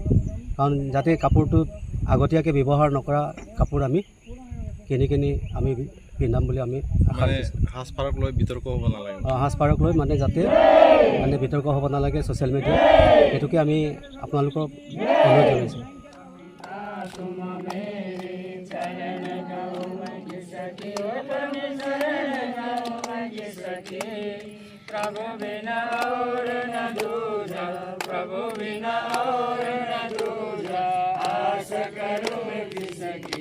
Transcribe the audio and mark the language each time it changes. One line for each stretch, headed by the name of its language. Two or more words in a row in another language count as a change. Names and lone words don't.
Assamese: কাৰণ যাতে কাপোৰটো আগতীয়াকৈ ব্যৱহাৰ নকৰা কাপোৰ আমি কিনি আমি পিন্ধাম বুলি আমি আশা কৰিছোঁ। সাজপাৰক লৈ বিতৰ্ক হ'ব নালাগে। সাজপাৰক লৈ মানে যাতে বিতৰ্ক হ'ব নালাগে
English: social media,
Assamese: সেইটোকে আমি আপোনালোকক অনুৰোধ জনাইছোঁ।
Hindi: प्रभु बिना और न दूजा, प्रभु बिना और न दूजा, आस करो किसकी।